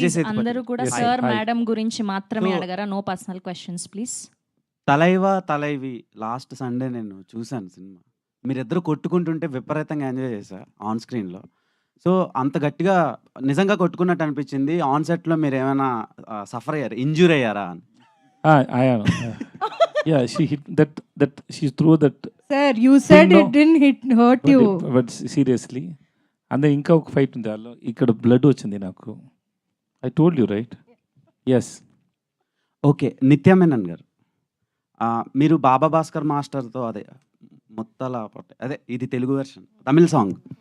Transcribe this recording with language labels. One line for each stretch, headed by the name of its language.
Telugu: అందరూ కూడా sir madam గురించి మాత్రమే అడగరా, no personal questions please. Thalaivi last Sunday నేను చూశాను సినిమా. మీరిద్దరు కొట్టుకుంటుంటే విపరీతంగా ఎంజాయ్ చేశారు ఆన్ స్క్రీన్లో. సో అంత గట్టిగా నిజంగా కొట్టుకున్నట్టు అనిపించింది. ఆన్ సెట్లో మీరు ఏమైనా సఫర్ అయ్యారు, ఇంజూర్ అయ్యారా అని?
English: Yeah, she hit that she threw that. Sir, you said it didn't hurt you. But seriously, and then
Telugu: ఇంకా ఒక ఫైట్ ఉంది దానిలో, ఇక్కడ బ్లడ్ వచ్చింది నాకు.
English: I told you right? Yes.
Telugu: Okay, నిత్య మేనన్ గారు, మీరు బాబా భాస్కర్ మాస్టర్తో అదే ముత్తల అదే ఇది తెలుగు వెర్షన్ తమిళ సాంగ్.